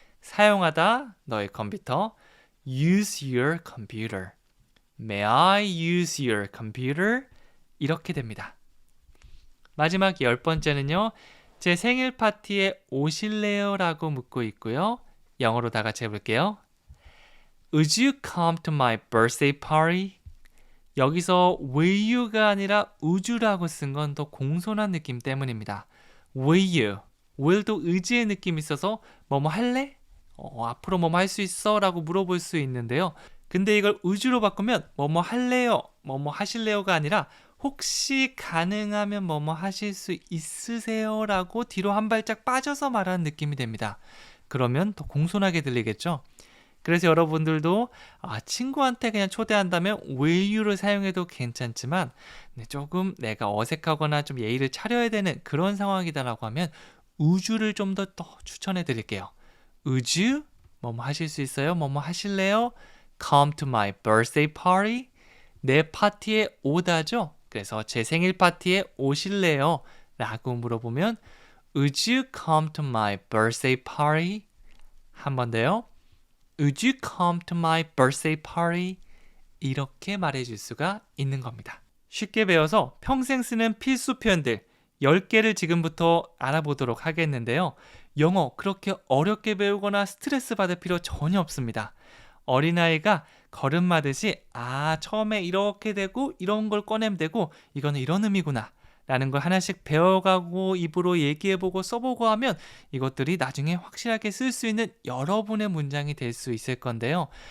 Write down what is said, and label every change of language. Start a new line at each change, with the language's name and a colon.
Korean: 사용하다 너의 컴퓨터
English: use your computer. May I use your computer?
Korean: 이렇게 됩니다. 마지막 10번째는요. 제 생일 파티에 오실래요? 라고 묻고 있고요. 영어로 다 같이 해볼게요.
English: Would you come to my birthday party?
Korean: 여기서 will you가 아니라 would you라고 쓴 건 더 공손한 느낌 때문입니다.
English: Will you?
Korean: will도 의지의 느낌이 있어서 뭐뭐 할래? 앞으로 뭐뭐 할 수 있어? 라고 물어볼 수 있는데요. 근데 이걸 would you로 바꾸면 뭐뭐 할래요? 뭐뭐 하실래요가 아니라 혹시 가능하면 뭐뭐 하실 수 있으세요? 라고 뒤로 한 발짝 빠져서 말하는 느낌이 됩니다. 그러면 더 공손하게 들리겠죠? 그래서 여러분들도 친구한테 그냥 초대한다면 will you를 사용해도 괜찮지만 조금 내가 어색하거나 좀 예의를 차려야 되는 그런 상황이다라고 하면 would you를 좀 더 추천해 드릴게요.
English: Would you?
Korean: 뭐뭐 하실 수 있어요? 뭐뭐 하실래요?
English: Come to my birthday party?
Korean: 내 파티에 오다죠? 그래서 제 생일 파티에 오실래요? 라고 물어보면
English: Would you come to my birthday party?
Korean: 한 번 더요.
English: Would you come to my birthday party?
Korean: 이렇게 말해줄 수가 있는 겁니다. 쉽게 배워서 평생 쓰는 필수 표현들 10개를 지금부터 알아보도록 하겠는데요. 영어 그렇게 어렵게 배우거나 스트레스 받을 필요 전혀 없습니다. 어린아이가 걸음마듯이 처음에 이렇게 되고 이런 걸 꺼내면 되고 이거는 이런 의미구나 라는 걸 하나씩 배워가고 입으로 얘기해보고 써보고 하면 이것들이 나중에 확실하게 쓸 수 있는 여러분의 문장이 될 수 있을 건데요.